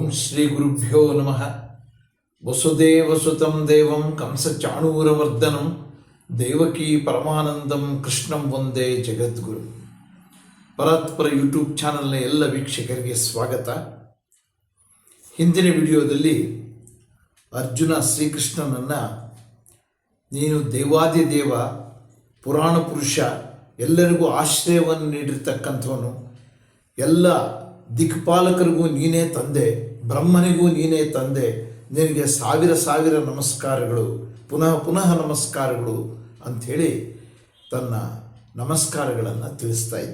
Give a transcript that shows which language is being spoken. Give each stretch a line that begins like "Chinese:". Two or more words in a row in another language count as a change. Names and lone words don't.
Sanskrit: ಶ್ರೀ ಗುರುಭ್ಯೋ ನಮಃ. ವಸುದೇವಸುತಂ ದೇವಂ ಕಂಸಚಾಣೂರಮರ್ದನಂ ದೇವಕೀ ಪರಮಾನಂದಂ ಕೃಷ್ಣಂ ವಂದೇ ಜಗದ್ಗುರು.
Kannada: ಪರಾತ್ಪರ ಯೂಟ್ಯೂಬ್ ಚಾನಲ್ನ ಎಲ್ಲ ವೀಕ್ಷಕರಿಗೆ ಸ್ವಾಗತ. ಹಿಂದಿನ ವಿಡಿಯೋದಲ್ಲಿ ಅರ್ಜುನ ಶ್ರೀಕೃಷ್ಣನನ್ನು ನೀನು ದೇವಾದಿದೇವ, ಪುರಾಣ ಪುರುಷ, ಎಲ್ಲರಿಗೂ ಆಶ್ರಯವನ್ನು ನೀಡಿರ್ತಕ್ಕಂಥವನು, ಎಲ್ಲ ದಿಕ್ಪಾಲಕರಿಗೂ ನೀನೇ ತಂದೆ, ಬ್ರಹ್ಮನಿಗೂ ನೀನೇ ತಂದೆ, ನಿನಗೆ ಸಾವಿರ ಸಾವಿರ ನಮಸ್ಕಾರಗಳು, ಪುನಃ ಪುನಃ ನಮಸ್ಕಾರಗಳು ಅಂಥೇಳಿ ತನ್ನ ನಮಸ್ಕಾರಗಳನ್ನು ತಿಳಿಸ್ತಾ ಇದ್ದ.